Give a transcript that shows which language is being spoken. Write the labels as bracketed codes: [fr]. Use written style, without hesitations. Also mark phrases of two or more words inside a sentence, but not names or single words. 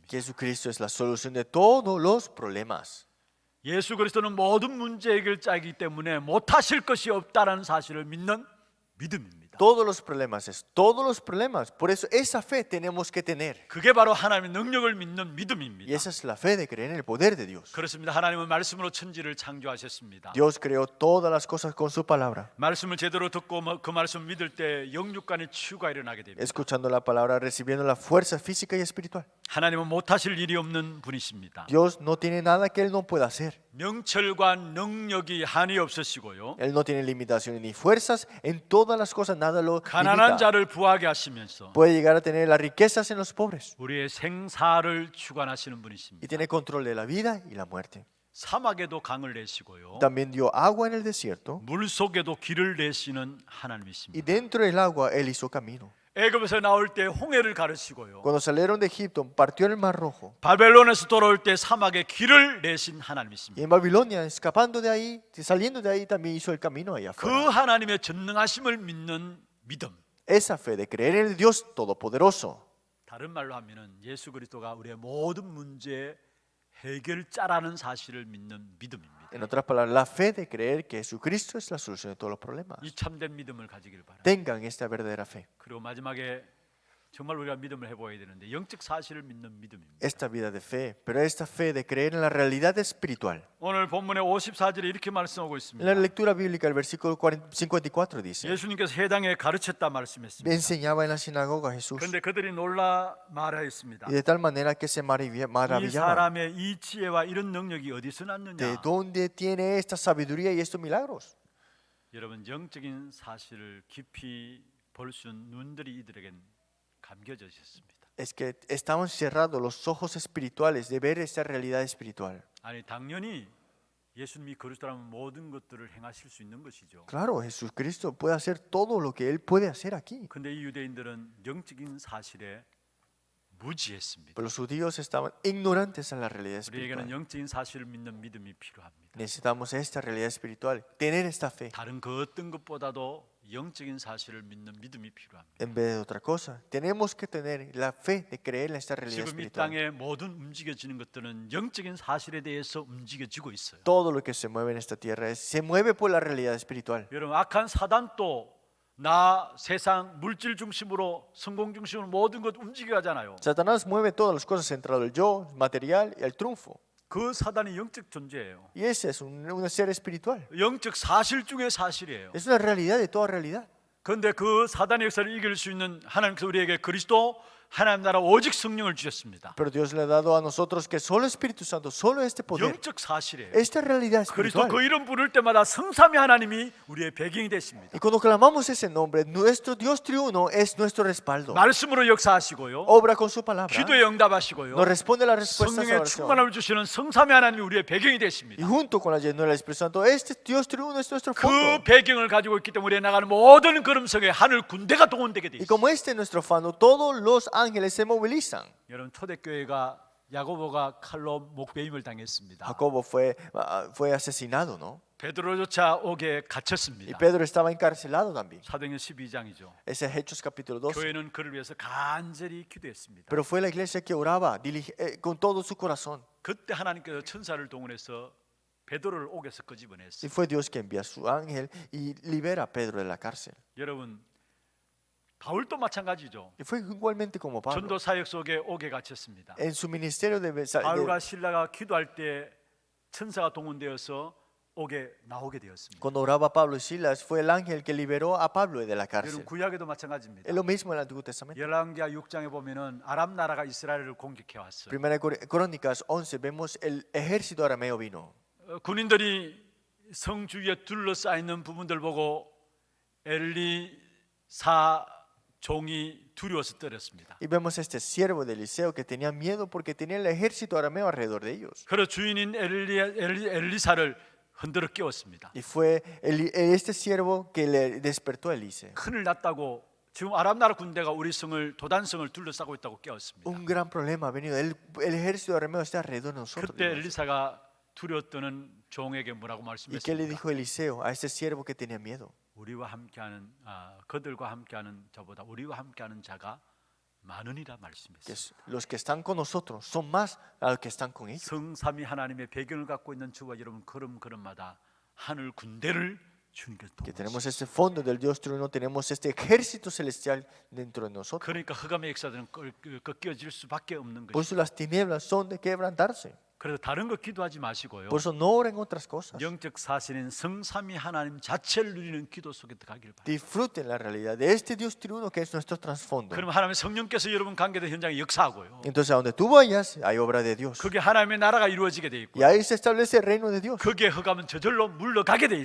[es] Que Jesucristo es la solución de todos los problemas. [ko] 예수 그리스도는 모든 문제 해결자이기 때문에 못하실 것이 없다는 사실을 믿는 믿음입니다. [es] Todos los problemas es todos los problemas. Por eso esa fe tenemos que tener. [ko] 그게 바로 하나님의 능력을 믿는 [es] Y [ko] 믿음입니다. [es] esa es la fe de creer en el poder de Dios. [ko] 그렇습니다. 하나님은 말씀으로 천지를 창조하셨습니다. [es] Dios creó todas las cosas con su palabra. [ko] 말씀을 제대로 듣고 그 말씀 믿을 때 영육간의 치유가 일어나게 됩니다. [es] Escuchando la palabra, recibiendo la fuerza física y espiritual. [ko] 하나님은 못하실 일이 없는 분이십니다. [es] Dios no tiene nada que Él no pueda hacer. [ko] 명철과 능력이 한이 없으시고요. [es] Él no tiene limitaciones ni fuerzas. En todas las cosas nada lo [ko] 가난한 [es] limita. [ko] 자를 부하게 하시면서 [es] Puede llegar a tener las riquezas en los pobres. [ko] 우리의 생사를 주관하시는 분이십니다. [es] Y tiene control de la vida y la muerte. [ko] 사막에도 강을 내시고요. [es] También dio agua en el desierto. [ko] 물 속에도 길을 내시는 [es] Y [ko] 하나님이십니다. [es] dentro del agua Él hizo camino. [ko] 애굽에서 나올 때 홍해를 가르시고요. [es] Cuando salieron de Egipto, partió el mar rojo. [ko] 바벨론에서 돌아올 때 사막에 길을 내신 [es] Y [ko] 하나님이십니다. [es] en Babilonia, escapando de ahí, saliendo de ahí, también hizo el camino allá [ko] 그 [es] afuera. [ko] 하나님의 전능하심을 믿는 믿음. [es] Esa fe de creer en el Dios Todopoderoso. [ko] 다른 말로 하면은 예수 그리스도가 우리의 모든 문제 해결자라는 사실을 믿는 믿음입니다. [es] En otras palabras, la fe de creer que Jesucristo es la solución de todos los problemas. [ko] 이 참된 믿음을 가지길 바랍니다. [es] Tengan esta verdadera fe. [ko] 그리고 마지막에 정말 우리가 믿음을 해보아야 되는데 영적 사실을 믿는 믿음입니다. [es] Esta vida de fe, pero esta fe de creer en la realidad espiritual. [ko] 오늘 본문의 54절에 이렇게 말씀하고 [es] En [ko] 있습니다. [es] la lectura bíblica, el versículo 54 dice: [ko] 예수님께서 해당에 가르쳤다 말씀했습니다. [es] enseñaba en la sinagoga Jesús. [ko] 그런데 그들이 놀라 말하였습니다. [es] Y de tal manera que se [ko] 이 [es] maravillaban. [ko] 사람의 이 지혜와 이런 능력이 어디서 [es] ¿De [ko] 났느냐? [es] dónde tiene esta sabiduría y estos milagros? [ko] 여러분 영적인 사실을 깊이 볼 수 있는 눈들이 이들에겐 감겨졌습니다. [es] Es que estaban cerrados los ojos espirituales de ver esta realidad espiritual. [ko] 아니 당연히 예수님이 그리스도라면 모든 것들을 행하실 수 있는 것이죠. [es] Claro, Jesucristo puede hacer todo lo que Él puede hacer aquí. [ko] 근데 이 유대인들은 영적인 사실에 무지했습니다. [es] Pero los judíos estaban ignorantes en la realidad [ko] 우리에게는 [es] espiritual. [ko] 영적인 사실을 믿는 믿음이 필요합니다. [es] Necesitamos esta realidad espiritual, tener esta fe. [ko] 다른 그 어떤 것보다도 영적인 사실을 믿는 믿음이 필요합니다. [es] En vez de otra cosa, tenemos que tener la fe de creer en esta realidad [ko] 지금 이 [es] espiritual. [ko] 땅에 모든 움직여지는 것들은 영적인 사실에 대해서 움직여지고 있어요. [es] Todo lo que se mueve en esta tierra se mueve por la realidad espiritual. [ko] 여러분 악한 사단도 나 세상 물질 중심으로 성공 중심으로 모든 것 움직여 가잖아요. [es] Satanás mueve todas las cosas centrado el yo, el material y el triunfo. [ko] 그 사단이 영적 존재예요. [es] Y ese es un ser espiritual. [ko] 영적 사실 중에 사실이에요. [es] Es una realidad de toda realidad. [ko] 그런데 그 사단의 역사를 이길 수 있는 하나님께서 우리에게 그리스도 하나님 나라 오직 성령을 주셨습니다. [es] Pero Dios le ha dado a nosotros que solo Espíritu Santo, solo este poder, [ko] 영적 사실이에요. [es] esta realidad [ko] 그리스도 [es] espiritual. [ko] 그 이름 부를 때마다 성삼위 하나님이 우리의 배경이 됐습니다. [es] Y cuando clamamos ese nombre, nuestro Dios triuno es nuestro respaldo. [ko] 말씀으로 역사하시고요. [es] Obra con su palabra. [ko] 기도에 응답하시고요. [es] Nos responde la respuesta a esa [ko] 성령의 [es] oración. [ko] 충만함을 주시는 성삼위 하나님이 우리의 배경이 [es] Y [ko] 됐습니다. [es] junto con la llenura del Espíritu Santo, este Dios triuno es nuestro [ko] 그 [es] fondo. [ko] 배경을 가지고 있기 때문에 우리에 나가는 모든 걸음성에 하늘 군대가 동원되게 돼 [es] Y [ko] 있습니다. [es] como este es nuestro fondo, todos los ángeles se movilizan. [ko] 여러분 초대교회가 야고보가 칼로 목베임을 당했습니다. [es] Jacobo fue asesinado, ¿no? [ko] 베드로조차 옥에 [es] Y [ko] 갇혔습니다. [es] Pedro estaba encarcelado también. [ko] 사도행전 12장이죠. [es] Ese es Hechos capítulo 12. [ko] 교회는 그를 위해서 간절히 기도했습니다. [es] Pero fue la iglesia que oraba con todo su corazón. [ko] 그때 하나님께서 천사를 동원해서 베드로를 옥에서 [es] Y [ko] 끄집어냈어요. [es] fue Dios que envía a su ángel y libera a Pedro de la cárcel. [ko] 여러분 바울도 마찬가지죠. [es] Y fue igualmente como Pablo. [ko] 전도 사역 속에 옥에 갇혔습니다. [es] En su ministerio [ko] 바울과 신라가 기도할 때 천사가 동원되어서 옥에 나오게 되었습니다. [es] cuando oraba Pablo y Silas, fue el ángel que liberó a Pablo de la [ko] 여러분 [es] cárcel. [ko] 구약에도 마찬가지입니다. [es] Es lo mismo en el Antiguo Testamento. [ko] 열왕기하 6장에 보면은 아람 나라가 이스라엘을 공격해 왔어요. [es] Primera Crónicas 11 vemos el ejército arameo vino. [ko] 군인들이 성 주위에 둘러싸여 있는 부분들 보고 엘리사 종이 두려워서 떨었습니다. [es] Y vemos este siervo de Eliseo que tenía miedo porque tenía el ejército arameo alrededor de ellos. [ko] 그래서 주인인 엘리사를 흔들어 깨웠습니다. [es] Y fue este siervo que le despertó a Eliseo. [ko] 큰일 났다고 지금 아람 나라 군대가 우리 성을 도단성을 둘러싸고 있다고 깨웠습니다. [es] Un gran problema ha venido. El ejército arameo está alrededor de nosotros. [ko] 그때 엘리사가 두려웠던 종에게 뭐라고 [es] ¿Y qué le [ko] 말씀했습니까? [es] dijo Eliseo a este siervo que tenía miedo? [ko] 우리와 함께하는 그들과 함께하는 자보다 우리와 함께하는 자가 많으니라 [es] Que [ko] 말씀했어요. [es] los que están con nosotros son más a los que están con ellos. [ko] 성삼위 하나님의 배경을 갖고 있는 저와 여러분 걸음걸음마다 하늘 군대를 주님께서 [es] Que [ko] 도우시고 [es] tenemos este fondo del Dios triuno, tenemos este ejército celestial dentro de nosotros. [ko] 그러니까 흑암의 역사들은 꺾여질 수밖에 없는 [es] Por [ko] 것이죠. [es] eso las tinieblas son de quebrantarse. [ko] 그래서 다른 거 기도하지 마시고요. [es] Por eso no oren otras cosas. [ko] 영적 사실인 성삼위 하나님 자체를 누리는 기도 속에 들어가기를 바랍니다. [es] Disfruten la realidad de este Dios triuno que es nuestro trasfondo. [ko] 그러면 하나님의 성령께서 여러분 관계된 현장에 역사하고요. [es] Entonces, a donde tú vayas, hay obra de Dios. [ko] 그게 하나님의 나라가 이루어지게 돼 [es] Y [ko] 있고, [es] ahí se establece el reino de Dios. [ko] 그게 흑암은 저절로 물러가게 돼